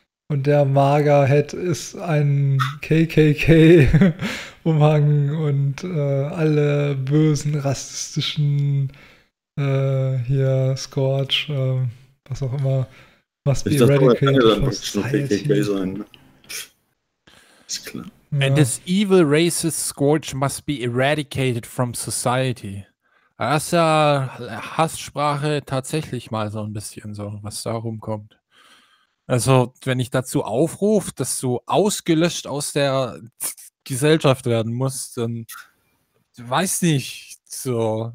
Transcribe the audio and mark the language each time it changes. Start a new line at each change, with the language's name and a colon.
German: Und der Magerhead ist ein KKK-Umhang und alle bösen, rassistischen hier, Scorch, was auch immer. Ich dachte, er kann ja dann wirklich nur KKK sein. Ist klar.
English: And this evil racist scourge must be eradicated from society.
German: Das ist ja Hasssprache tatsächlich mal so ein bisschen so, was da rumkommt. Also, wenn ich dazu aufrufe, dass du ausgelöscht aus der Gesellschaft werden musst, dann weiß nicht so.